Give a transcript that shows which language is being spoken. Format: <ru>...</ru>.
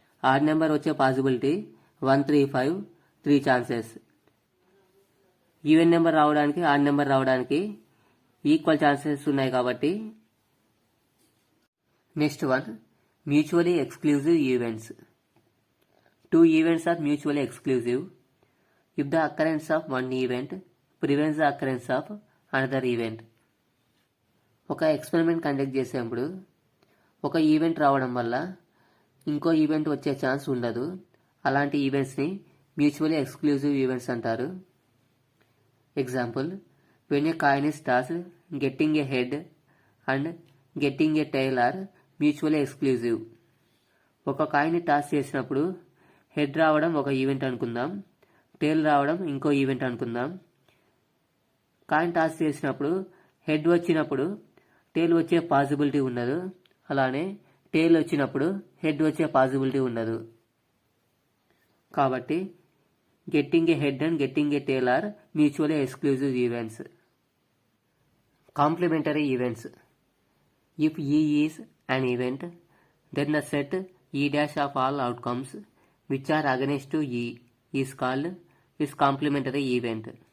<te>Odd number వచ్చే possibility 1 3 5 3 chances. Even number రావడానికి odd number రావడానికి ఈక్వల్ ఛాన్సెస్ ఉన్నాయి కాబట్టి.</te> <en>Next one, mutually exclusive events. 2 events are mutually exclusive if the occurrence of one event prevents the occurrence of another event.</en> <te>ఒక experiment conduct చేసేటప్పుడు ఒక event రావడం వల్ల ఇంకో ఈవెంట్ వచ్చే ఛాన్స్ ఉండదు. అలాంటి ఈవెంట్స్ని మ్యూచువల్లీ ఎక్స్క్లూజివ్ ఈవెంట్స్ అంటారు.</te> <en>Example, when a coin is tossed getting a head and getting a tail are mutually exclusive.</en> <te>ఒక కాయిన్ని టాస్ చేసినప్పుడు హెడ్ రావడం ఒక ఈవెంట్ అనుకుందాం, టైల్ రావడం ఇంకో ఈవెంట్ అనుకుందాం. కాయిన్ టాస్ చేసినప్పుడు హెడ్ వచ్చినప్పుడు టైల్ వచ్చే పాసిబిలిటీ ఉండదు, అలానే టైల్ వచ్చినప్పుడు హెడ్ వచ్చే పాసిబిలిటీ ఉండదు.</te> <en>కాబట్టి getting a head and getting a tail are mutually exclusive events. Complementary events. If E is an event, then the set E dash of all outcomes which are against to E is called its complementary event.</en>